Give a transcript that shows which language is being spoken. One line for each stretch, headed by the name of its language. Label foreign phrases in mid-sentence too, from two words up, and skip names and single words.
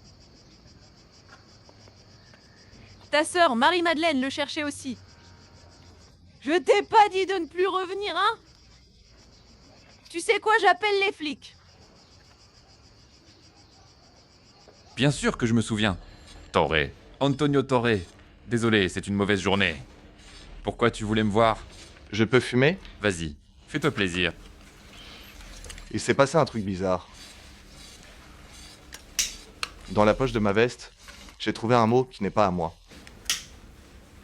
French: Ta sœur, Marie-Madeleine, le cherchait aussi. Je t'ai pas dit de ne plus revenir, hein? Tu sais quoi, j'appelle les flics. Bien sûr que je me souviens. Torre. Antonio Torre. Désolé, c'est une mauvaise journée. Pourquoi tu voulais me voir? Je peux fumer? Vas-y, fais-toi plaisir. Il s'est passé un truc bizarre. Dans la poche de ma veste, j'ai trouvé un mot qui n'est pas à moi.